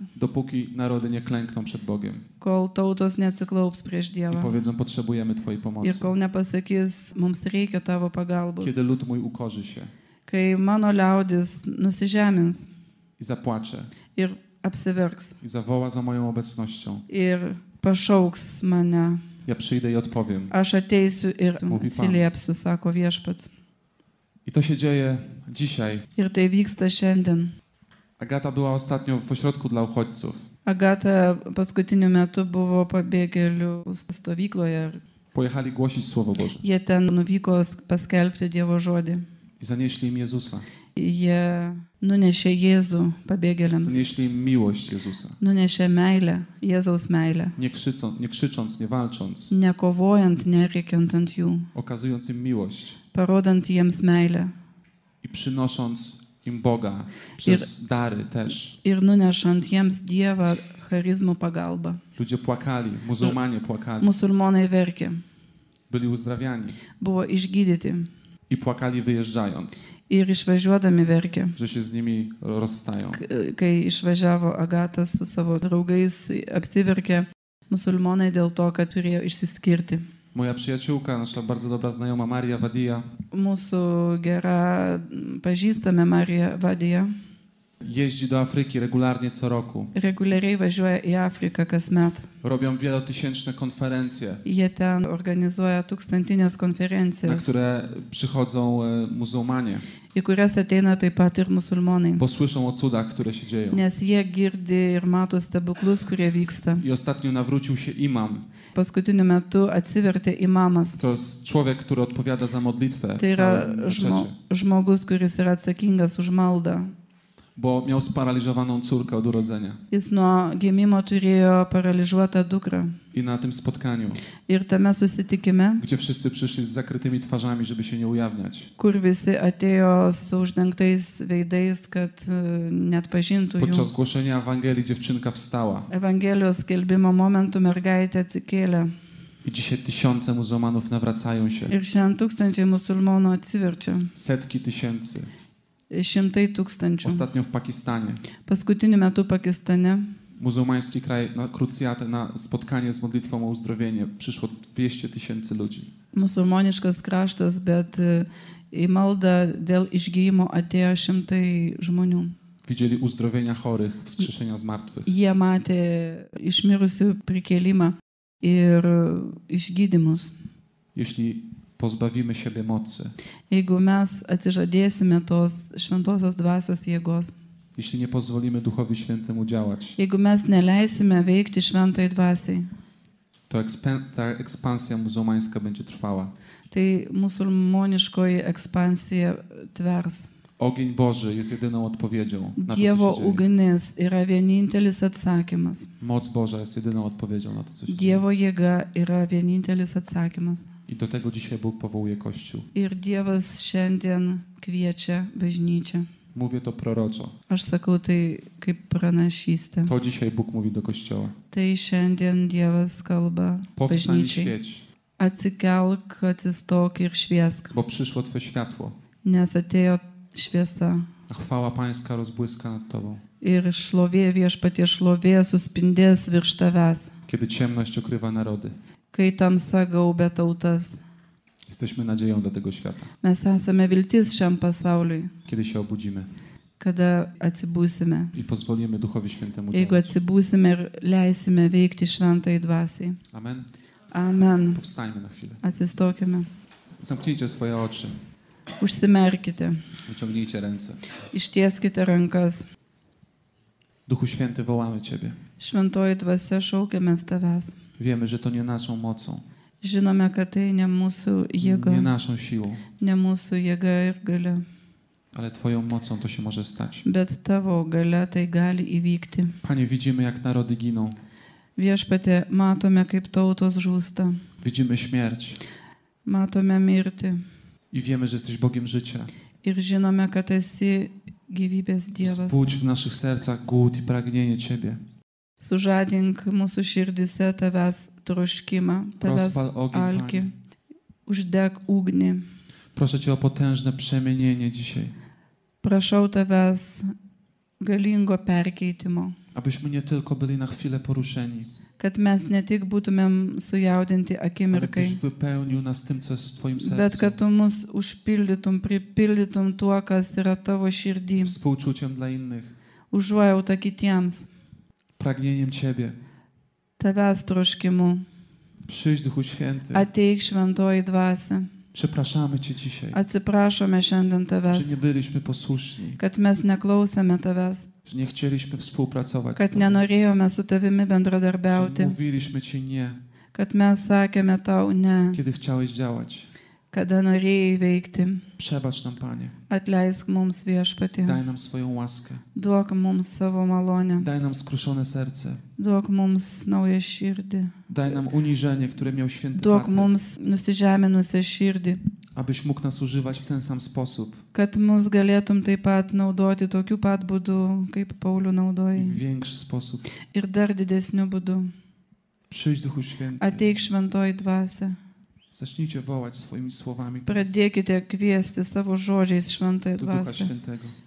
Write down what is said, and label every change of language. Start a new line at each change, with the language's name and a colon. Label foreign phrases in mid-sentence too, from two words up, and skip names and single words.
Polish: dopóki narody nie klękną przed Bogiem
Lithuanian: kol tautos neatsiklaups prieš
Polish: i
Lithuanian: Dievą.
Polish: powiedzą, potrzebujemy Twojej
Lithuanian: Ir
Polish: pomocy.
Lithuanian: kol nepasakys, mums reikia tavo pagalbos.
Polish: Kiedy lud mój ukorzy się
Lithuanian: Kai mano liaudis nusižemins
Polish: i zapłacze
Lithuanian: ir apsiverks
Polish: i zawoła za moją obecnością,
Lithuanian: ir pašauks mane,
Polish: ja przyjdę i odpowiem.
Lithuanian: aš ateisiu ir
Polish: Mówi Pan.
Lithuanian: atsiliepsiu, sako viešpats.
Polish: I to się dzieje dzisiaj.
Lithuanian: Ir tai vyksta šiandien.
Polish: Agata była ostatnio w ośrodku dla uchodźców.
Lithuanian: Agata paskutiniu metu buvo pabėgėlių stovykloje.
Polish: Pojechali głosić Słowo Boże
Lithuanian: Jie ten nuvyko paskelbti Dievo žodį.
Polish: i zanieśli im Jezusa.
Lithuanian: Jie nunešė Jėzų pabėgėliams.
Polish: Zanieśli im miłość Jezusa.
Lithuanian: Nunešė meilę, Jėzaus meilę.
Polish: Nie krzycząc, nie walcząc,
Lithuanian: Nekovojant, nerėkiant ant jų.
Polish: okazując im miłość
Lithuanian: Parodant jiems meilę.
Polish: i przynosząc im Boga przez dary też.
Lithuanian: Ir nunešant jiems Dievą charizmų pagalbą.
Polish: Ludzie płakali, muzułmanie płakali,
Lithuanian: Musulmonai verkė,
Polish: byli uzdrawiani
Lithuanian: buvo išgydyti.
Polish: i płakali wyjeżdżając,
Lithuanian: Ir išvažiuodami verkė.
Polish: że się z nimi rozstają.
Lithuanian: Kai išvažiavo Agata su savo draugais, apsiverkė musulmonai dėl to, kad turėjo išsiskirti.
Polish: Moja przyjaciółka, nasza bardzo dobra znajoma Maria Wadia
Lithuanian: Mūsų gera pažįstame Marija Vadija
Polish: jeździ do Afryki regularnie co roku.
Lithuanian: reguliariai važiuoja į Afriką kasmet.
Polish: Robią wielotysięczne konferencje,
Lithuanian: Jie ten organizuoja tūkstantinės
Polish: na
Lithuanian: konferencijas,
Polish: które przychodzą muzułmanie,
Lithuanian: į kurias ateina taip pat ir musulmonai.
Polish: bo słyszą o cudach, które się dzieją.
Lithuanian: Nes jie girdi ir mato stebuklus, kurie vyksta.
Polish: I ostatnio nawrócił się imam.
Lithuanian: Paskutiniu metu atsivertė imamas.
Polish: To jest człowiek, który odpowiada za modlitwę w
Lithuanian: Tai yra
Polish: całym meczecie,
Lithuanian: žmogus, kuris yra atsakingas už maldą.
Polish: bo miał sparaliżowaną córkę od urodzenia.
Lithuanian: Jis nuo gimimo turėjo paralyžiuotą dukrą.
Polish: I na tym spotkaniu,
Lithuanian: Ir tame susitikime,
Polish: gdzie wszyscy przyszli z zakrytymi twarzami, żeby się nie ujawniać,
Lithuanian: kur visi atėjo su uždengtais veidais, kad net pažintų
Polish: podczas
Lithuanian: jų.
Polish: głoszenia Ewangelii dziewczynka wstała
Lithuanian: Evangelijos skelbimo momentu mergaitė atsikėlė
Polish: I dzisiaj tysiące muzułmanów nawracają się.
Lithuanian: Ir šiandien tūkstančiai musulmonų atsiverčia.
Polish: Setki tysięcy.
Lithuanian: Šimtai tūkstančių.
Polish: Ostatnio w Pakistanie.
Lithuanian: Paskutiniu metu Pakistane,
Polish: Muzułmański kraj na krucjatę, na spotkanie z modlitwą o uzdrowienie przyszło 200 tysięcy ludzi.
Lithuanian: musulmoniškas kraštas, bet į maldą dėl išgyjimo atėjo šimtai žmonių.
Polish: Widzieli uzdrowienia chorych, wskrzeszenia zmartwych.
Lithuanian: Jie matė išmirusių prikėlimą ir išgydymus.
Polish: Jeśli pozbawimy siebie mocy,
Lithuanian: Jeigu mes atsižadėsime tos šventosios dvasios jėgos,
Polish: jeśli nie pozwolimy Duchowi Świętemu działać,
Lithuanian: jeigu mes neleisime veikti šventai dvasiai,
Polish: to ta ekspansja muzułmańska będzie trwała.
Lithuanian: tai musulmoniškoji ekspansija tvers.
Polish: Ogień Boży jest jedyną odpowiedzią na to,
Lithuanian: Dievo
Polish: co się dzieje.
Lithuanian: ugnis yra vienintelis atsakymas.
Polish: Moc Boża jest jedyną odpowiedzią na to, co się dzieje.
Lithuanian: Dievo jėga yra vienintelis atsakymas.
Polish: I do tego dzisiaj Bóg powołuje Kościół.
Lithuanian: Ir Dievas šiandien kviečia bažnyčią.
Polish: Mówię to proroczo.
Lithuanian: Aš sakau tai kaip pranašystė.
Polish: To dzisiaj Bóg mówi do Kościoła.
Lithuanian: Tai šiandien Dievas kalba
Polish: Powstań i
Lithuanian: bažnyčiai.
Polish: świeć,
Lithuanian: Atsikelk, atsistok ir šviesk,
Polish: bo przyszło Twe światło,
Lithuanian: nes atėjo šviesa.
Polish: a chwała Pańska rozbłyska nad Tobą.
Lithuanian: Ir šlovė, viešpatie šlovė suspindės virš tavęs,
Polish: Kiedy ciemność okrywa narody,
Lithuanian: kai tamsa gaubia tautas.
Polish: jesteśmy nadzieją dla tego świata.
Lithuanian: Mes esame viltis šiam pasauliui,
Polish: Kiedy się obudzimy
Lithuanian: kada atsibūsime.
Polish: i pozwolimy Duchowi Świętemu
Lithuanian: Jeigu
Polish: działać.
Lithuanian: atsibūsime ir leisime veikti šventai dvasiai.
Polish: Amen.
Lithuanian: Amen.
Polish: Powstańmy na chwilę.
Lithuanian: Atsistokime.
Polish: Zamknijcie swoje oczy.
Lithuanian: Užsimerkite.
Polish: Wyciągnijcie ręce.
Lithuanian: Ištieskite rankas.
Polish: Duchu Święty, wołamy Ciebie.
Lithuanian: Šventoji dvasia šaukiamės tavęs.
Polish: Wiemy, że to nie naszą mocą,
Lithuanian: Žinome, kad tai ne mūsų
Polish: nie
Lithuanian: jėga,
Polish: naszą siłą,
Lithuanian: ne mūsų jėga ir galia,
Polish: ale Twoją mocą to się może stać.
Lithuanian: bet tavo galia tai gali įvykti.
Polish: Panie, widzimy, jak narody giną.
Lithuanian: Viešpatie, matome, kaip tautos žūsta,
Polish: Widzimy śmierć
Lithuanian: matome mirtį
Polish: i wiemy, że jesteś Bogiem życia.
Lithuanian: ir žinome, kad esi gyvybės Dievas.
Polish: Wzbudź w naszych sercach głód i pragnienie Ciebie.
Lithuanian: Sužadink mūsų širdise tavęs troškimą, tavęs
Polish: Rozpal ogień,
Lithuanian: alkį,
Polish: Panie.
Lithuanian: uždeg ugnį.
Polish: Proszę Cię o potężne przemienienie dzisiaj,
Lithuanian: Prašau tavęs galingo perkeitimo,
Polish: abyśmy nie tylko byli na chwilę poruszeni,
Lithuanian: kad mes ne tik būtumėm sujaudinti
Polish: ale
Lithuanian: akimirkai,
Polish: byś wypełnił nas tym, co jest w Twoim
Lithuanian: bet
Polish: sercu,
Lithuanian: kad tu mus užpildytum, pripildytum tuo, kas yra tavo širdį,
Polish: współczuciem dla innych,
Lithuanian: užuojautą kitiems,
Polish: pragnieniem Ciebie.
Lithuanian: tavęs troškimu.
Polish: Przyjdź, Duchu Święty.
Lithuanian: Ateik šventoji dvasia.
Polish: Przepraszamy Cię dzisiaj,
Lithuanian: Atsiprašome šiandien
Polish: że
Lithuanian: tavęs,
Polish: nie byliśmy posłuszni,
Lithuanian: kad mes neklausėme tavęs,
Polish: że nie chcieliśmy współpracować z
Lithuanian: kad
Polish: Tobą,
Lithuanian: nenorėjome su tavimi
Polish: że
Lithuanian: bendradarbiauti,
Polish: mówiliśmy Ci nie,
Lithuanian: kad mes sakėme tau ne,
Polish: kiedy chciałeś działać.
Lithuanian: kada norėjai veikti.
Polish: Przebacz nam, Panie.
Lithuanian: Atleisk mums viešpatie,
Polish: Daj nam swoją łaskę.
Lithuanian: duok mums savo malonę,
Polish: Daj nam skruszone serce.
Lithuanian: duok mums naują širdį,
Polish: Daj nam uniżenie, które miał święty
Lithuanian: duok
Polish: Patryk,
Lithuanian: mums nusižeminusią širdį,
Polish: abyś mógł nas używać w ten sam sposób
Lithuanian: kad mus galėtum taip pat naudoti tokiu pat būdu, kaip Paulių
Polish: i
Lithuanian: naudojai,
Polish: w większy sposób.
Lithuanian: ir dar didesniu būdu.
Polish: Przyjdź, Duchu Święty.
Lithuanian: Ateik šventoji dvasia.
Polish: Zacznijcie wołać swoimi słowami
Lithuanian: Pradėkite kviesti savo žodžiais šventąją
Polish: do Ducha
Lithuanian: dvasią.
Polish: Świętego.